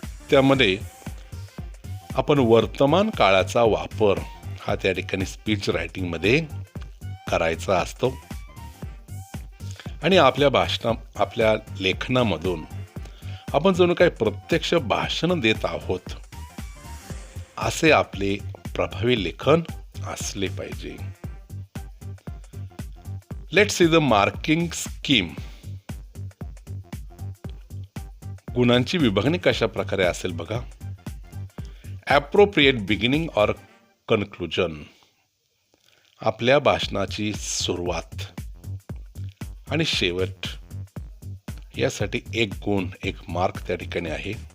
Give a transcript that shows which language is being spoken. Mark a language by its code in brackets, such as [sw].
[mr] त्यामध्ये आपण वर्तमान काळाचा वापर हा त्या ठिकाणी स्पीच रायटिंगमध्ये करायचा असतो आणि आपल्या लेखनामधून आपण जणू काही प्रत्यक्ष भाषण देत आहोत असे आपले प्रभावी लेखन असले पाहिजे. [en] Let's see the marking scheme. [mr] गुणांची विभागणी कशा प्रकारे असेल बघा. [en] appropriate beginning or conclusion, [mr] आपल्या भाषणाची सुरुवात आणि शेवट यासाठी एक गुण, एक मार्क त्या ठिकाणी आहे.